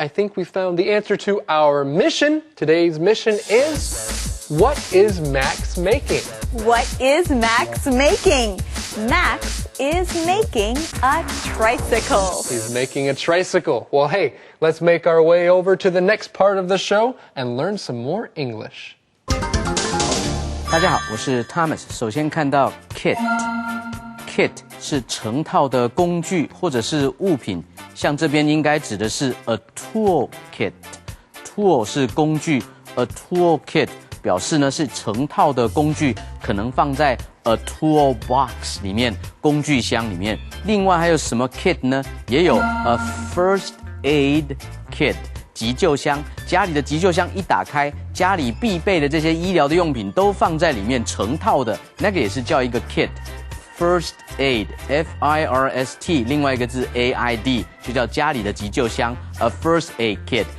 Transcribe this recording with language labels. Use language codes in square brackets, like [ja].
[en] I think we found the answer to our mission. Today's mission is, what is Max making? What is Max making? Max is making a tricycle. He's making a tricycle. Well, hey, let's make our way over to the next part of the show and learn some more English. [zh] 大家好，我是 Thomas。首先看到 kit 是成套的工具或者是物品，像这边应该指的是 [en] a tool kit。 [zh] tool 是工具 ，a tool kit 表示呢是成套的工具，可能放在 [en] a tool box [zh] 里面，工具箱里面。另外还有什么 kit 呢？也有 [en] a first aid kit。 [zh] 急救箱，家里的急救箱一打开，家里必备的这些医疗的用品都放在里面，成套的那个也是叫一个 kit。 [en] First aid, F-I-R-S-T， [zh] 另外一个字 A-I-D， 就叫家里的急救箱 ， [en] a first aid kit。